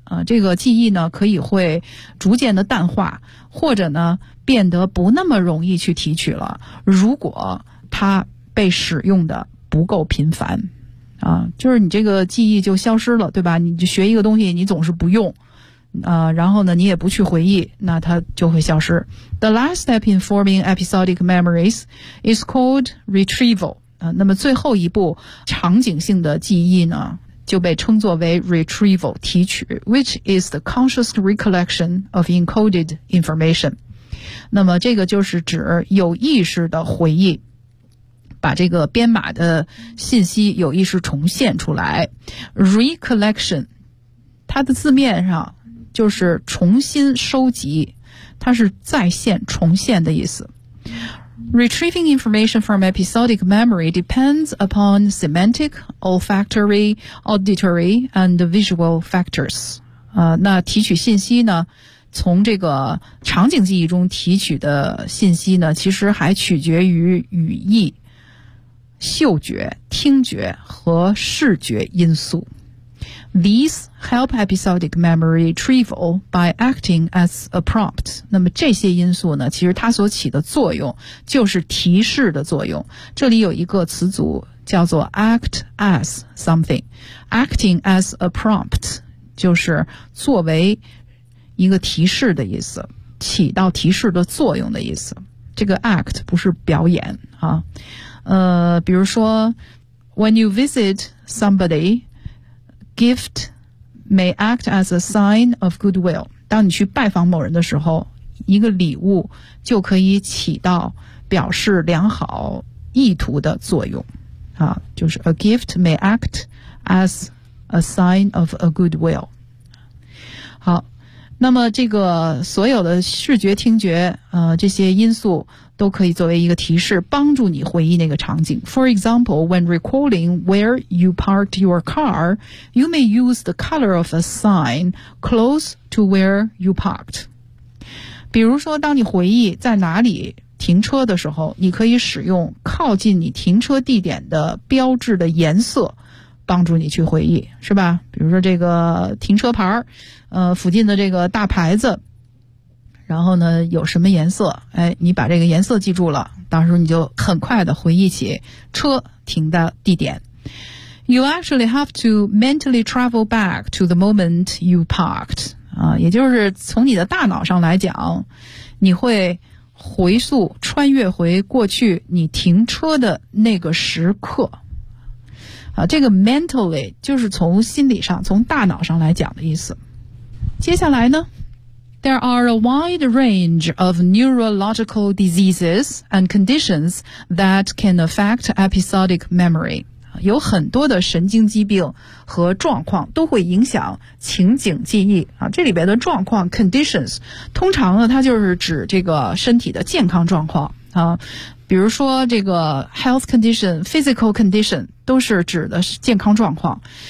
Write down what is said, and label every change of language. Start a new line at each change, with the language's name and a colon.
Chinese: 这个记忆呢可以会逐渐的淡化，或者呢变得不那么容易去提取了，如果它被使用的不够频繁。就是你这个记忆就消失了，对吧？你就学一个东西你总是不用。然后呢你也不去回忆，那它就会消失。
English: The last step in forming episodic memories is called retrieval.
Chinese: 那么最后一步场景性的记忆呢就被称作为 retrieval 提取，
English: which is the conscious recollection of encoded information。
Chinese: 那么这个就是指有意识的回忆，把这个编码的信息有意识重现出来。 recollection 它的字面上就是重新收集，它是再现重现的意思。
English: Retrieving information from episodic memory depends upon semantic, olfactory, auditory, and visual factors.
Chinese: 那提取信息呢，从这个场景记忆中提取的信息呢，其实还取决于语义、嗅觉、听觉和视觉因素。
English: These help episodic memory retrieval by acting as a prompt.
Chinese: 那么这些因素呢，其实它所起的作用就是提示的作用。这里有一个词组叫做
English: act as something. Acting as a prompt
Chinese: 就是作为一个提示的意思，起到提示的作用的意思。这个 act 不是表演啊。比如说
English: when you visit somebody,Gift may act as a sign of goodwill.
Chinese: 当你去拜访某人的时候，一个礼物就可以起到表示良好意图的作用。啊，就是
English: a gift may act as a sign of a goodwill.
Chinese: 好，那么这个所有的视觉、听觉，这些因素都可以作为一个提示，帮助你回忆那个场景。
English: For example, when recalling where you parked your car, you may use the color of a sign close to where you parked.
Chinese: 比如说，当你回忆在哪里停车的时候，你可以使用靠近你停车地点的标志的颜色，帮助你去回忆，是吧？比如说这个停车牌，附近的这个大牌子，然后呢有什么颜色，哎，你把这个颜色记住了，到时候你就很快的回忆起车停的地点。
English: You actually have to mentally travel back to the moment you parked.
Chinese: 也就是从你的大脑上来讲，你会回溯穿越回过去你停车的那个时刻。啊，这个 mentally 就是从心理上，从大脑上来讲的意思。接下来呢？
English: There are a wide range of neurological diseases and conditions that can affect episodic memory.
Chinese: 有很多的神经疾病和状况都会影响情景记忆。啊，这里边的状况 conditions, 通常呢它就是指这个身体的健康状况。啊，比如说这个
English: health condition, physical condition,
Chinese: 都是指的是健康状况。